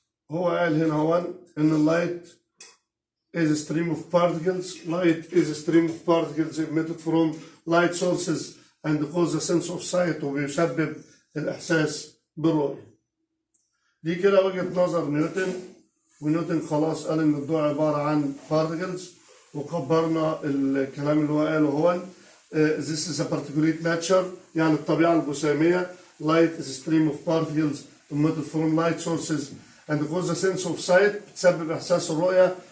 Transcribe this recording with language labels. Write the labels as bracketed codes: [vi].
[ar] هو قال هنا هو ان اللايت [en] is a stream of particles. Light is a stream of particles emitted from light sources and cause a sense of sight [ar] وبيسبب الإحساس بالرؤية. دي كده وجهة نظر نيوتن، ونيوتن خلاص قال إن الضوء عبارة عن particles، وكبرنا الكلام اللي هو قاله هو [en] this is a particulate nature، [ar] يعني الطبيعة الجسيمية. [en] Light is a stream of particles emitted from light sources and cause a sense of sight، [ar] بتسبب إحساس الرؤية.